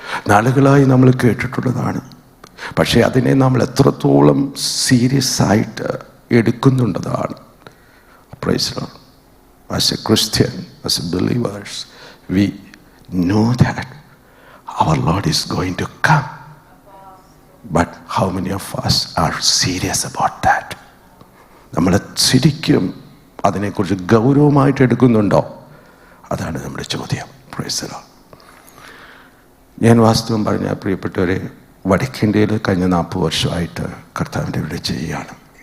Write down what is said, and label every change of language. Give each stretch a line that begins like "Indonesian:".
Malayalam: നാളുകളായി നമ്മൾ കേട്ടിട്ടുള്ളതാണ്. പക്ഷേ അതിനെ നമ്മൾ എത്രത്തോളം സീരിയസ് ആയിട്ട് എടുക്കുന്നുണ്ടതാണ്.
English: Praise the lord. As a Christian, as a believers, we know that our lord is going to come. But how many of us are serious about that?
Malayalam: നമ്മൾ ശരിക്കും അതിനെക്കുറിച്ച് ഗൗരവമായിട്ട് എടുക്കുന്നുണ്ടോ? അതാണ് നമ്മുടെ ചോദ്യം.
English: Praise the lord.
Malayalam: ഞാൻ വാസ്തവം പറഞ്ഞാൽ പ്രിയപ്പെട്ടവരെ, വടക്കേന്ത്യയിൽ കഴിഞ്ഞ 40 വർഷമായിട്ട് കർത്താവിൻ്റെ ഇവിടെ ചെയ്യുകയാണ്.